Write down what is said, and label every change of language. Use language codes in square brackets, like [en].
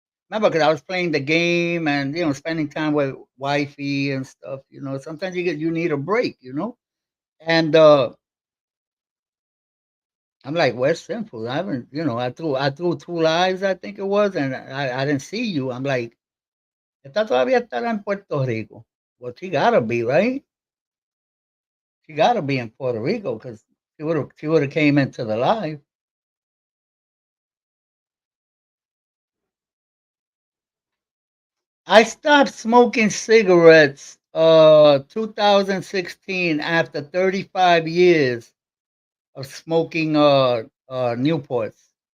[en] Remember, because I was playing the game and spending time with wifey and stuff. Sometimes you need a break. And I'm like, where's Sinful? I haven't, I threw two lives, I think it was, and I didn't see you. I'm like, [es] esta todavía estará en Puerto Rico. [en] Well, she gotta be, right? She gotta be in Puerto Rico because she would have came into the live. I stopped smoking cigarettes 2016 after 35 years of smoking Newports.